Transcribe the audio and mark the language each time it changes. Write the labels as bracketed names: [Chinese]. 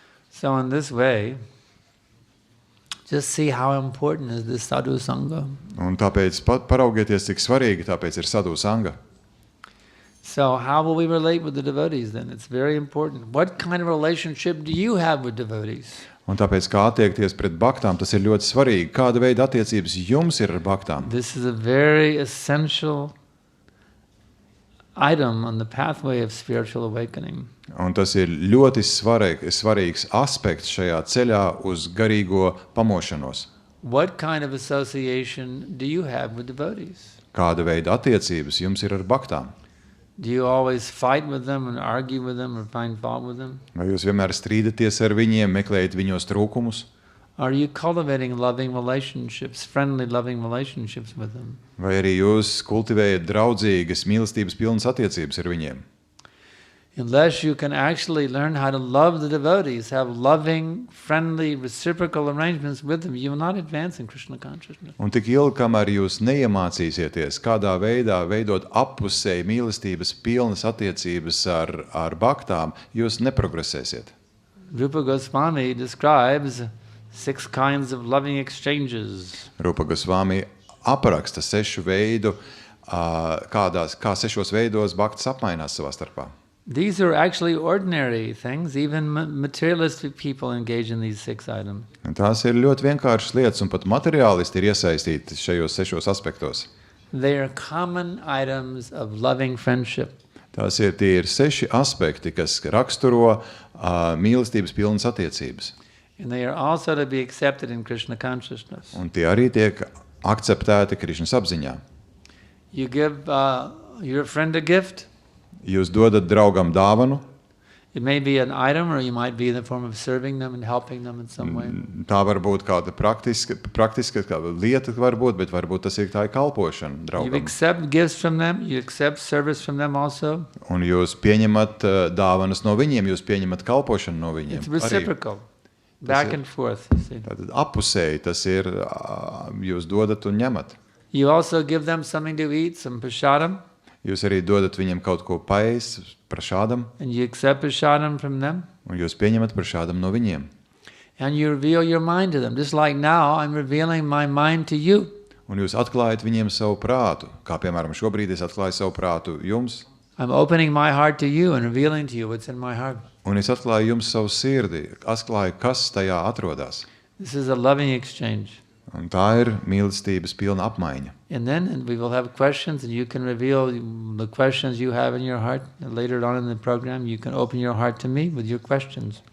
[English] So in this way, just see how important is this sadhu sangha. [Latvian] Un tāpēc paraugieties, cik svarīgi tāpēc ir sadhu sanga. [English] So how will we relate with the devotees then? It's very important. What kind of relationship do you have with devotees? [Latvian] Un tāpēc, kā attiekties pret bhaktām, tas ir ļoti svarīgi. Kāda veida attiecības jums ir ar bhaktām? [English] This is a very essential item on the pathway of spiritual awakening. [Latvian] Un tas ir ļoti svarīgs aspekts šajā ceļā uz garīgo pamošanos. [English] What kind of association do you have with devotees? [Latvian] Kāda veida attiecības jums ir ar bhaktām? [English] Do you always fight with them and argue with them or find fault with them? [Latvian] Vai jūs vienmēr strīdaties ar viņiem, meklējat viņos trūkumus? [English] Are you cultivating loving relationships, friendly loving relationships with them? [Latvian] Vai arī jūs kultivējat draudzīgas, mīlestības pilnas attiecības ar viņiem? [English] Unless you can actually learn how to love the devotees, have loving, friendly, reciprocal arrangements with them, you will not advance in Krishna consciousness. [Latvian] Un tik ilgi, kamēr jūs neiemācīsieties, kādā veidā veidot appusēji mīlestības pilnas attiecības ar bhaktām, jūs neprogresēsiet. [English] Rupa Goswami describes 6 kinds of loving exchanges. [Latvian] Rupa Goswami apraksta 6 veidu, kā 6 veidos bhaktas apmainās savā starpā. [English] These are actually ordinary things. Even materialistic people engage in these 6 items. [Latvian] Un tās ir ļoti vienkāršas lietas, un pat materiālisti ir iesaistīti šajos 6 aspektos. [English] They are common items of loving friendship. [Latvian] Tie ir 6 aspekti, kas raksturo mīlestības pilnas attiecības. [English] And they are also to be accepted in Krishna consciousness. [Latvian] Un tie arī tiek akceptēti Krišnas apziņā. [English] You give your friend a gift. [Latvian] Jūs dodat draugam dāvanu. [English] It may be an item, or you might be in the form of serving them and helping them in some way. [Latvian] Tā var būt kāda praktiska lieta, bet varbūt tas ir tā kalpošana draugam. [English] You accept gifts from them, you accept service from them also. [Latvian] Un jūs pieņemat dāvanas no viņiem, jūs pieņemat kalpošanu no viņiem. [English] It's reciprocal. Back and forth, you see. [Latvian] Tātad apusēji tas ir, jūs dodat un ņemat. [English] You also give them something to eat, some prasadam, [Latvian] Jūs arī dodat viņiem kaut ko paēst, prašādam, [English] and you accept prasadam from them, [Latvian] un jūs pieņemat prašādam no viņiem. [English] and you reveal your mind to them. Just like now, I'm revealing my mind to you. [Latvian] Un jūs atklājat viņiem savu prātu, kā piemēram šobrīd es atklāju savu prātu jums, [English] I'm opening my heart to you and revealing to you what's in my heart. [Latvian] un es atklāju jums savu sirdi, atklāju, kas tajā atrodas. [English] This is a loving exchange. [Latvian] Un tā ir mīlestības pilna apmaiņa. [English] And then we will have questions, and you can reveal the questions you have in your heart. And later on in the program, you can open your heart to me with your questions.